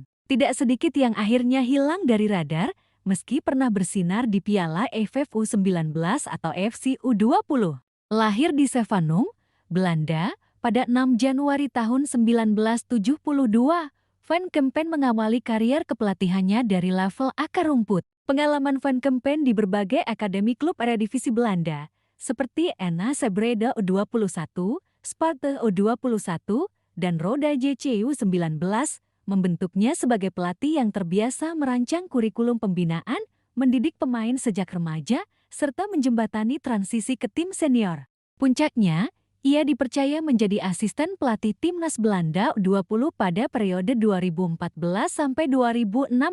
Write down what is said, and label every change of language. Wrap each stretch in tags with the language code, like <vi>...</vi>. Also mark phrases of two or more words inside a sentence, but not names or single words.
<id>Tidak sedikit yang akhirnya hilang dari radar, meski pernah bersinar di Piala AFF U19 atau FC U20. Lahir di Zevenum, Belanda, pada 6 Januari tahun 1972, Van Kempen mengawali karier kepelatihannya dari level akar rumput. Pengalaman Van Kempen di berbagai akademi klub Eredivisie Belanda, seperti NAC Breda U21, Sparta U21, dan Roda JC U19, membentuknya sebagai pelatih yang terbiasa merancang kurikulum pembinaan, mendidik pemain sejak remaja, serta menjembatani transisi ke tim senior. Puncaknya, ia dipercaya menjadi asisten pelatih timnas Belanda U20 pada periode 2014 sampai 2016.</id>